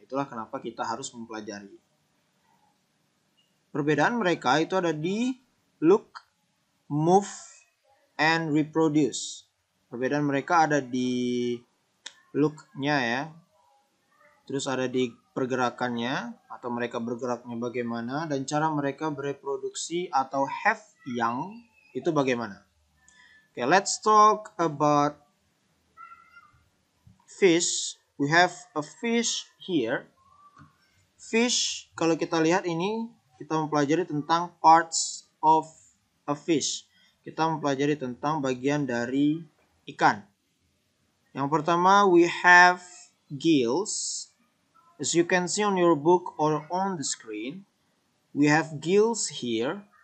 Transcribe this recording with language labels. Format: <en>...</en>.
<id>Itulah kenapa kita harus mempelajari. Perbedaan mereka itu ada di</id> <en>look, move, and reproduce.</en> <id>Perbedaan mereka ada di look-nya ya. Terus ada di pergerakannya atau mereka bergeraknya bagaimana dan cara mereka bereproduksi atau</id> <en>have young</en> <id>itu bagaimana.</id> <en>Okay, let's talk about fish. We have a fish here. Fish,</en> <id>kalau kita lihat ini, kita mempelajari tentang</id> <en>parts of a fish.</en> <id>Kita mempelajari tentang bagian dari ikan. Yang pertama,</id> <en>we have gills. As you can see on your book or on the screen, we have gills here.</en>